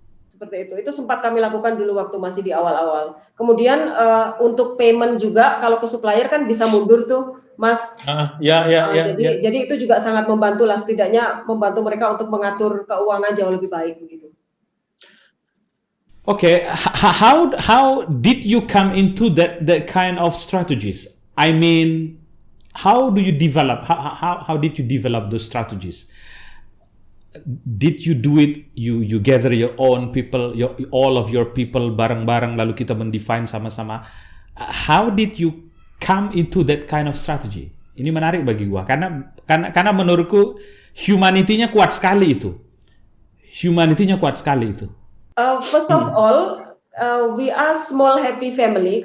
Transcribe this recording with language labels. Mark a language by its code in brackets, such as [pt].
[id] Seperti itu sempat kami lakukan dulu waktu masih di awal-awal. Kemudian untuk payment juga kalau ke supplier kan bisa mundur tuh, Mas. Jadi itu juga sangat membantu lah, setidaknya membantu mereka untuk mengatur keuangan jauh lebih baik begitu. [en] Okay, how did you come into that kind of strategies? I mean, how do you develop? How did you develop those strategies? Did you do it? You gather your own people, all of your people [id] bareng-bareng, lalu kita mendefine sama-sama. [en] How did you come into that kind of strategy? [id] Ini menarik bagi gua karena menurutku humanity-nya kuat sekali itu. [en] First of all, we are small happy family.